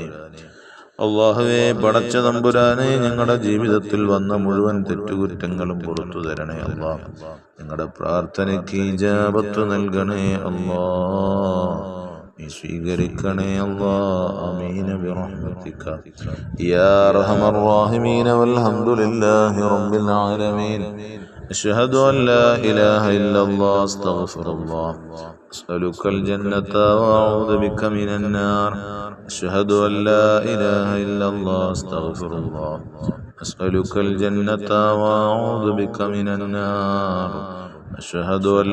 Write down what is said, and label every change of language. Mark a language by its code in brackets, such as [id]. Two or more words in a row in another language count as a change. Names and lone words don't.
[ml] അല്ലാഹുവേ, പടച്ച തമ്പുരാനെ, ഞങ്ങളുടെ ജീവിതത്തിൽ വന്ന മുഴുവൻ തെറ്റുകുറ്റങ്ങളും പുറത്തു തരണേ അല്ലാ. ഞങ്ങളുടെ പ്രാർത്ഥനയ്ക്ക് ഇജാബത്ത് നൽകണേ അല്ലാ. നീ സ്വീകരിക്കണേ അല്ലാ. [ar] آمين برحمتك يا أرحم الراحمين. والحمد لله رب العالمين. أشهد أن لا إله إلا الله أستغفر الله أسألك الجنة وأعوذ بك من النار أشهد أن لا إله إلا الله أستغفر الله أسألك الجنة وأعوذ بك من النار أشهد أن